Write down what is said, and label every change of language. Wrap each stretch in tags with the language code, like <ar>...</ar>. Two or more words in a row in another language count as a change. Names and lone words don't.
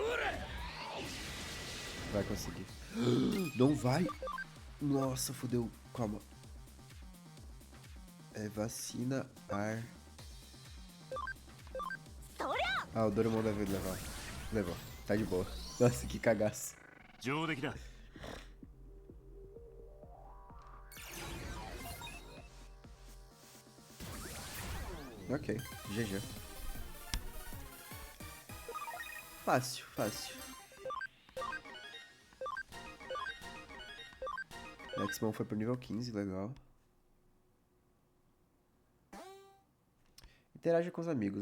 <pt>Vai conseguir. Não vai! Nossa, fodeu. Calma. É vacina ar. Ah, o Doremon deve levar. Levou. Tá de boa. Nossa, que cagaço.</pt> <ja>上出来だ。</ja> <pt>Ok, GG. Fácil, fácil. Maximum foi pro nível 15, legal. Interage com os amigos.</pt>